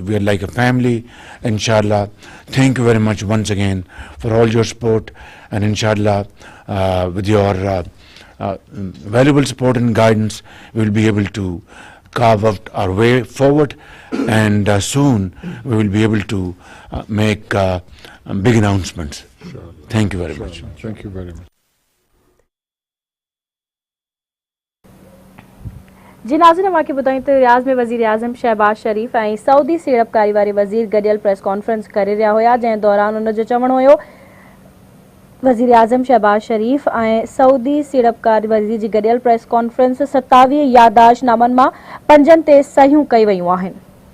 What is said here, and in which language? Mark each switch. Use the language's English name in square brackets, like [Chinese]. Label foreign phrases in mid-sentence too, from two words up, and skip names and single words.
[English] We are like a family, inshallah. Thank you very much once again for all your support, and inshallah, with your valuable support and guidance, we will be able to carve out our way forward, and soon we will be able to make big announcements. Thank you very much. Thank you very much. [Sindhi] जी नाज़रीन, अमांखे ॿुधायूं त रियाज़ में वज़ीर आज़म शहबाज शरीफ़ ऐं सऊदी सीड़पकारी वारे वज़ीर गॾियल [English] press conference [Sindhi] करे रहिया हुआ, जंहिं दौरान उन जो चवणु हुयो वज़ीर आज़म शहबाज शरीफ़ ऐं सऊदी सीड़पकारी वज़ीर जी गॾियल [English] press conference [Sindhi] 27 याददाश्तनामनि मां 5 ते सहियूं कई वयूं आहिनि।